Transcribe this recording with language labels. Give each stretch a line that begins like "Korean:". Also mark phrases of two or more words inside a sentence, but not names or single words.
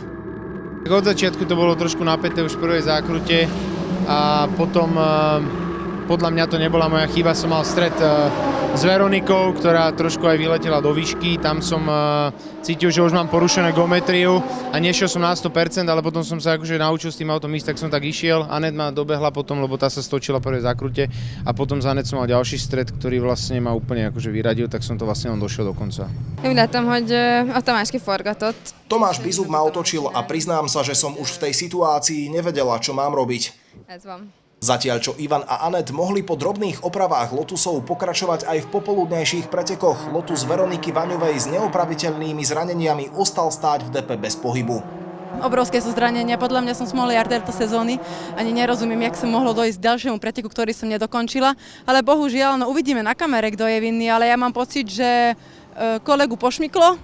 Slovak: Od začiatku to bolo trošku napäté už v prvej zákrute a potom podľa mňa to nebola moja chyba, som mal stret s Veronikou, ktorá trošku aj vyletela do výšky, tam som cítil, že už mám porušené geometriu a nešiel som na 100%, ale potom som sa akože naučil s tým autom ísť, tak som tak išiel. Anet ma dobehla potom, lebo tá sa stočila v prvej zákrute a potom za Anet som mal ďalší stret, ktorý vlastne ma úplne akože vyradil, tak som to vlastne len došiel do konca.
Hungarian: Úgy láttam, hogy a Tamás kiforgatott.
Slovak: Tomáš Bizub ma otočil a priznám sa, že som už v tej situácii nevedela, čo mám robiť.
Hungarian: Ez van.
Slovak: Zatiaľ, čo Ivan a Anet mohli po drobných opravách Lotusov pokračovať aj v popoludnejších pretekoch, Lotus Veroniky Vaňovej s neopraviteľnými zraneniami ostal stáť v depe bez pohybu. Obrovské sú zranenia, podľa mňa som smolliar tejto sezóny, ani nerozumiem, jak sa mohlo dojsť k ďalšiemu preteku, ktorý som nedokončila, ale bohužiaľ, no uvidíme na kamere, kto je vinný, ale ja mám pocit, že kolegu pošmyklo.